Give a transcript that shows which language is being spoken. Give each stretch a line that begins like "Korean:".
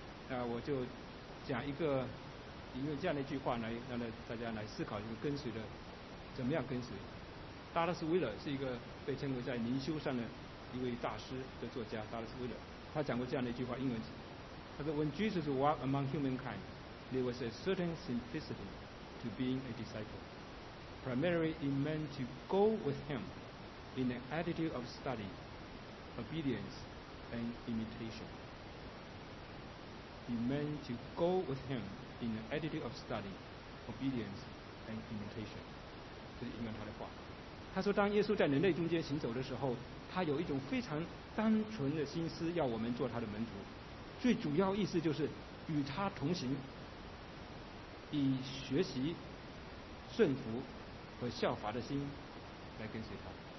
Chinese: 那我就讲一个，引用这样的一句话来让大家来思考，就是跟随的怎么样跟随。达拉斯·威勒是一个被称为在灵修上的一位大师的作家，达拉斯·威勒他讲过这样的一句话，英文，他说
English: When Jesus walked among humankind, there was a certain simplicity to being a disciple. Primarily, it meant to go with him in an attitude of study, obedience, and imitation. It meant to go with him. In an attitude of study, obedience, and imitation.
Chinese: 这是引用他的话。他说，当耶稣在人类中间行走的时候，他有一种非常单纯的心思，要我们做他的门徒。最主要意思就是与他同行，以学习、顺服和效法的心来跟随他。